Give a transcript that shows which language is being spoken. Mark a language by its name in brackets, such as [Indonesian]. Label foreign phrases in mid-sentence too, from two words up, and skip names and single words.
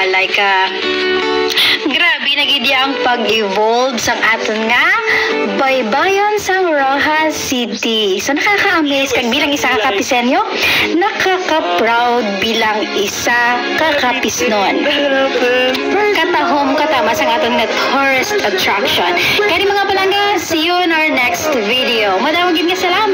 [Hiligaynon] Like grabe na gid ang pag-evolve sang aton nga baybayon sa Rojas City. So nakaka-amaze kag bilang isa ka kapisenyo, nakaka-proud bilang isa ka kapisnon. Katahom katama sang aton nga [English] tourist attraction. [Hiligaynon] Kaya mga palangga, [English] see you in our next video. [Hiligaynon] Madawag gid nga